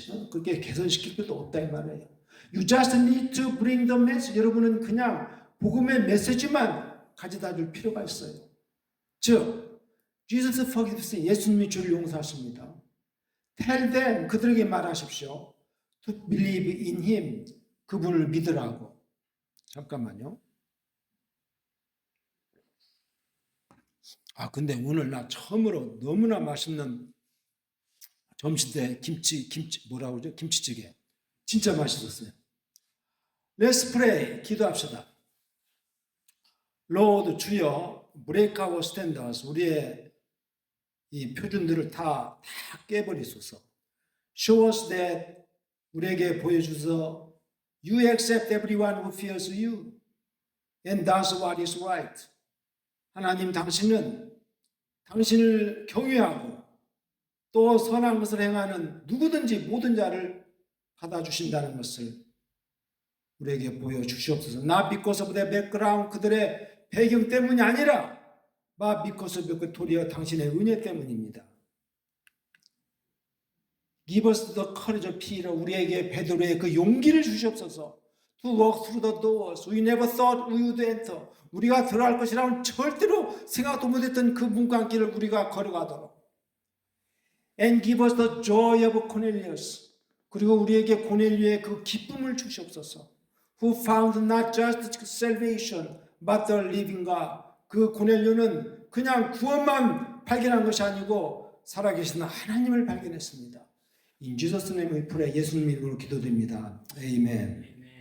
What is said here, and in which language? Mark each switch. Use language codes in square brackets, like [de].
[ko] 그렇게 개선시킬 필요도 없다 이 말이에요. [en] You just need to bring the message. [ko] 여러분은 그냥 복음의 메시지만 가져다 줄 필요가 있어요. 즉 [en] Jesus forgives. [ko] 예수님이 주를 용서하십니다. [en] Tell them. [ko] 그들에게 말하십시오. [en] To believe in Him. [ko] 그분을 믿으라고. 잠깐만요. 근데 오늘 나 처음으로 너무나 맛있는 점심때 김치 뭐라고 그러죠? 김치찌개. 진짜 맛있었어요. [en] Let's pray. [ko] 기도합시다. [en] Lord, [ko] 주여, [en] break our standards. [ko] 우리의 이 표준들을 다 깨버리소서. [en] Show us that. [ko] 우리에게 보여주소. [en] You accept everyone who fears you and does what is right. [ko] 하나님, 당신은 당신을 경외하고 또 선한 것을 행하는 누구든지 모든 자를 받아주신다는 것을 우리에게 보여주시옵소서. [en] Not because of their background. [ko] 그들의 배경 때문이 아니라 [en] but because of your [ko] 도리어 당신의 은혜 때문입니다. [en] Give us the courage of Peter. [ko] 우리에게 베드로의 그 용기를 주시옵소서. [en] To walk through the doors. We never thought we would enter. [ko] 우리가 들어갈 것이라고는 절대로 생각도 못했던 그 문간길을 우리가 걸어가도록. [en] And give us the joy of Cornelius. [ko] 그리고 우리에게 고넬료의 그 기쁨을 주시옵소서. [en] Who found not just salvation, but the living God. [ko] 그 고넬료는 그냥 구원만 발견한 것이 아니고 살아계신 하나님을 발견했습니다. [en] In Jesus' name we pray. [ko] 예수님 이름으로 기도드립니다. 아멘.